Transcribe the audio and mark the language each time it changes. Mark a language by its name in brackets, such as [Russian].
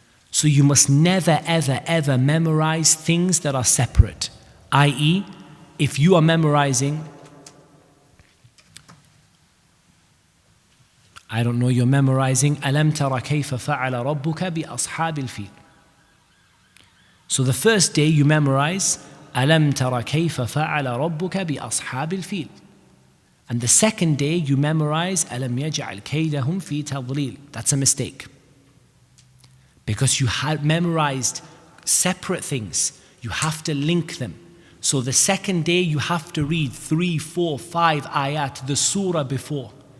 [English] So you must never, ever memorize things that are separate. I.e., if you are memorizing, I don't know, you're memorizing [Arabic] أَلَمْ تَرَ كَيْفَ فَعَلَ رَبُّكَ بِأَصْحَابِ الْفِيلِ. [English] So the first day you memorize [Arabic] أَلَمْ تَرَ كَيْفَ فَعَلَ رَبُّكَ بِأَصْحَابِ الْفِيلِ. [English] And the second day you memorize [Arabic] أَلَمْ يَجْعَلْ كَيْدَهُمْ فِي تَضْلِيلٍ. [English] That's a mistake. Because you had memorized separate things. You have to link them. So the second day you have to read 3, 4, 5 ayat, the surah before.